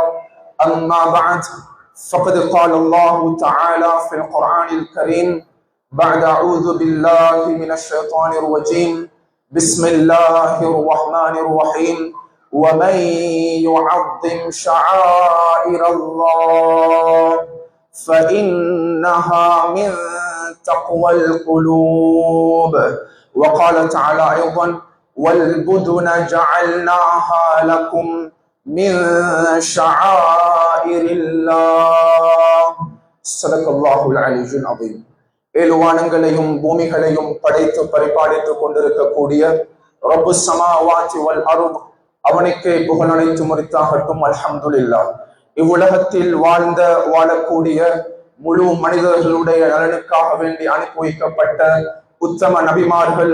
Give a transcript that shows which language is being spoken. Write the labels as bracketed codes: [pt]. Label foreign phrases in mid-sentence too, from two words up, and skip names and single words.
[ar] أما بعد، فقد قال الله تعالى في القرآن الكريم بعد أعوذ بالله من الشيطان الرجيم بسم الله الرحمن الرحيم ومن يعظم شعائر الله فإنها من تقوى القلوب. وقال تعالى أيضا والبدن جعلناها لكم من شعائر الله. صدق الله العلي العظيم. [ta] ஏழுவானங்களையும் பூமிகளையும் படைத்து பரிபாலித்துக் கொண்டிருக்கக்கூடிய [ar] رب السماوات والأرض, [ta] அவனுக்கே புகழ் அனைத்து முறித்தாகட்டும். [ar] அல்ஹம்துலில்லாஹ். [ta] இவ்வுலகத்தில் வாழக்கூடிய முழு மனிதர்களுடைய நலனுக்காக வேண்டி அனுப்பி வைக்கப்பட்ட உத்தம நபிமார்கள்,